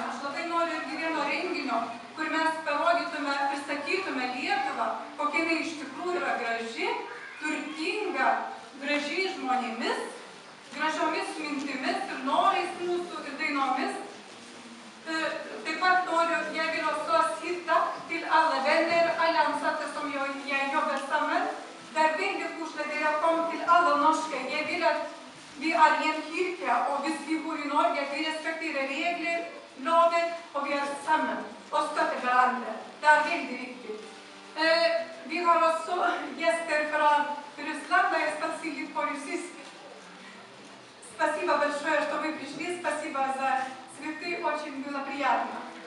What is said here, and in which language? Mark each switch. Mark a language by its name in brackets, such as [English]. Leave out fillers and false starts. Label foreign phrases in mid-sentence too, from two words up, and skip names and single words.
[Lithuanian] Aš labai noriu irgi vieno renginio, kur mes parodytume, pristatytume Lietuvą, kokia jinai iš tikrųjų yra graži, turtinga, gražiai žmonėmis, gražiomis mintimis ir norais mūsų ir dainomis. Taip pat noriu, [Swedish] jag vill också sitta till alla vänner, alla ansatte som jag jobbar sammen. Där väldigt positivt att jag kom till alla norska. Jag vill att vi är i en kyrka och hvis vi bor i Norge, vi respekterar regler, lagar och vi är samman och stöttar varandra. Det är väldigt viktigt. Vi har också gäster från Ryssland, där jag ska se lite på ryssisk. [Russian] Спасибо большое, что вы пришли. Спасибо за цветы. Очень было приятно.